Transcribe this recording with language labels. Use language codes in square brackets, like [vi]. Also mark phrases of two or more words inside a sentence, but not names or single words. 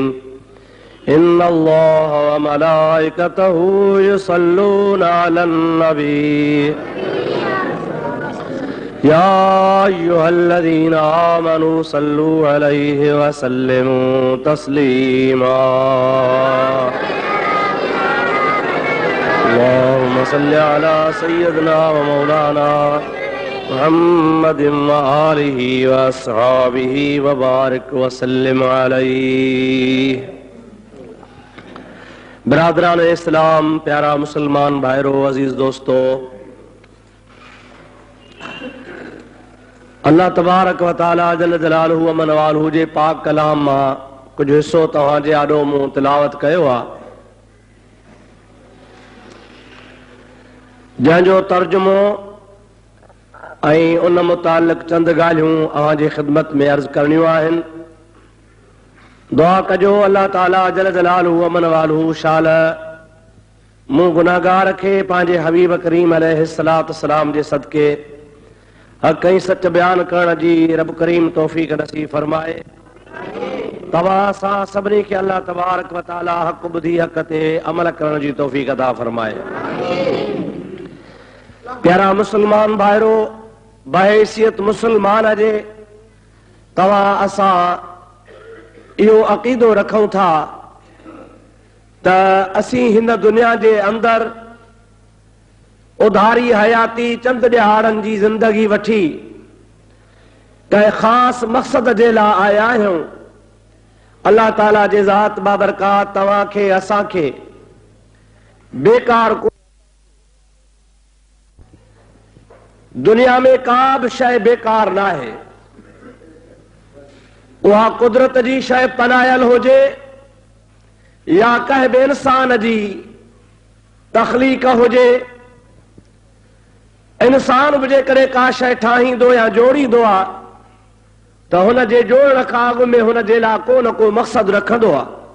[ar] إن الله وملائكته يصلون على النبي يا أيها الذين آمنوا صلوا عليه وسلموا تسليما. اللهم صل على سيدنا ومولانا محمد وآله وأصحابه وبارك وسلم عليه. [sd] बरादरान इस्लाम, प्यारा मुसलमान भाइरों, अजीज दोस्तों, [ar] الله تبارك وتعالى جل جلاله ومن والاه [sd] जे पाक कलाम मां कुछ हिस्सो तव्हां जे आॾो मूं तिलावत कयो आहे, जंहिंजो तर्जुमो ऐं उन मुतालिक़ चंद ॻाल्हियूं अव्हां जी ख़िदमत में अर्ज़ करणियूं आहिनि। दुआ कजो अल्लाह ताला [ar] جل جلاله ومن والاه [sd] शाल मूं गुनाहगार खे पंहिंजे हबीब करीम [ar] عليه الصلاة والسلام [sd] जे सदके हक़ ऐं सच बयान करण जी रब करीम तौफ़ीक़ नसीब फरमाए। तव्हां असां सभिनी खे [ar] الله تبارك وتعالى [sd] हक़ ॿुधी हक़ ते अमल करण जी तौफ़ीक़ अता फरमाए। प्यारा मुसलमान भाइरो, बहैसियत मुसलमान जे तव्हां असां इहो अक़ीदो रखूं था त असीं हिन दुनिया जे अंदरि उधारी हयाती चंद ॾिहाड़नि जी ज़िंदगी वठी कंहिं ख़ासि मक़सद जे लाइ आया आहियूं। अल्लाह ताला जे ज़ात बाबरकात तव्हांखे असांखे बेकार को दुनिया में का बि शइ बेकार न आहे। उहा कुदरत जी शइ पनायल हुजे या कंहिं बि इंसान जी तख़लीक़ हुजे। इंसान बि जेकॾहिं का शइ ठाहींदो या जोड़ींदो आहे त हुन जे जोड़ण खां अॻु में हुन जे लाइ को न को मक़सद रखंदो आहे।